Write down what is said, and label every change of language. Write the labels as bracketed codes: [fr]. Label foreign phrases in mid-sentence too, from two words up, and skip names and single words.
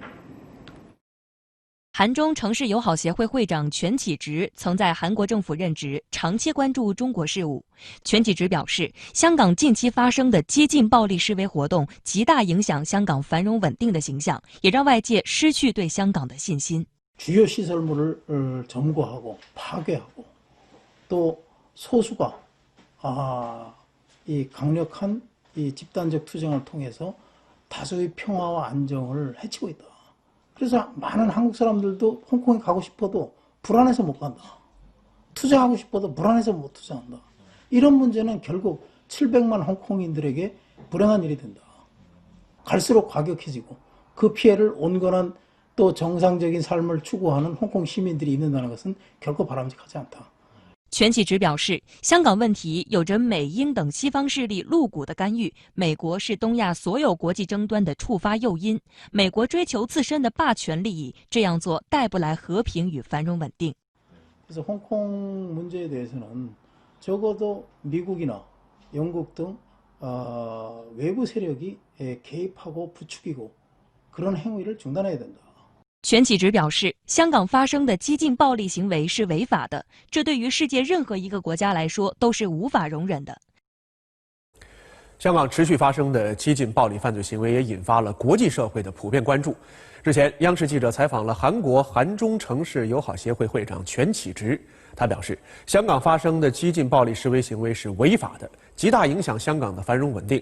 [zh] 韩中城市友好协会会长全启直曾在韩国政府任职，长期关注中国事务。全启直表示，香港近期发生的激进暴力示威活动，极大影响香港繁荣稳定的形象，也让外界失去对香港的信心。 [ko] 주요 시설물을 점거하고 파괴하고 또 소수가 이 강력한 이 집단적 투쟁을 통해서 다수의 평화와 안정을 해치고 있다. 그래서 많은 한국 사람들도 홍콩에 가고 싶어도 불안해서 못 간다. 투쟁하고 싶어도 불안해서 못 투쟁한다. 이런 문제는 결국 700만 홍콩인들에게 불행한 일이 된다. 갈수록 과격해지고 그 피해를 온건한 또 정상적인 삶을 추구하는 홍콩 시민들이 입는다는 것은 결코 바람직하지 않다. [zh] 全启直表示，香港问题有着美英等西方势力露骨的干预，美国是东亚所有国际争端的触发诱因，美国追求自身的霸权利益，这样做带不来和平与繁荣稳定。 [ko] 그래서 홍콩 문제에 대해서는 적어도 미국이나 영국 등 외부 세력이 개입하고 부추기고 그런 행위를 중단해야 된다. [zh] 全启直表示，香港发生的激进暴力行为是违法的，这对于世界任何一个国家来说都是无法容忍的。香港持续发生的激进暴力犯罪行为也引发了国际社会的普遍关注。日前，央视记者采访了韩国韩中城市友好协会会长全启直，他表示，香港发生的激进暴力示威行为是违法的，极大影响香港的繁荣稳定。